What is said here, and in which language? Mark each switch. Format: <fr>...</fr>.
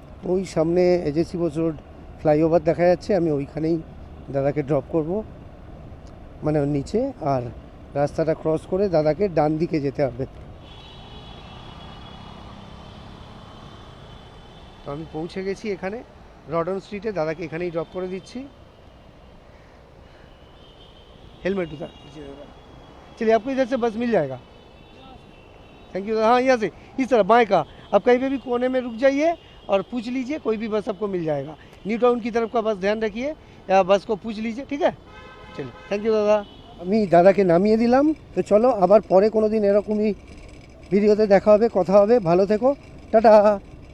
<bn>ওই সামনে AJC Bose road flyover দেখা যাচ্ছে, আমি ওইখানেই দাদাকে ড্রপ করব, মানে ওর নিচে, আর রাস্তাটা ক্রস করে দাদাকে ডান দিকে যেতে হবে। তো আমি পৌঁছে গেছি এখানে রডন স্ট্রিটে, দাদাকে এখানেই ড্রপ করে দিচ্ছি।</bn> <hi>हेलमेट उतार दीजिए दादा। चलिए आपको इधर से बस मिल जाएगा। Thank you. हाँ यहाँ से इस तरह बाएं का, आप कहीं पे भी कोने में रुक जाइए और पूछ लीजिए, कोई भी बस आपको मिल जाएगा। न्यू टाउन की तरफ का बस ध्यान रखिए, या बस को पूछ लीजिए, ठीक है। चलिए थैंक यू दादा।</hi> <bn>আমি দাদাকে নামিয়ে দিলাম, তো চলো আবার পরে কোনো দিন এরকমই ভিডিওতে দেখা হবে, কথা হবে। ভালো থেকো, টাটা।</bn>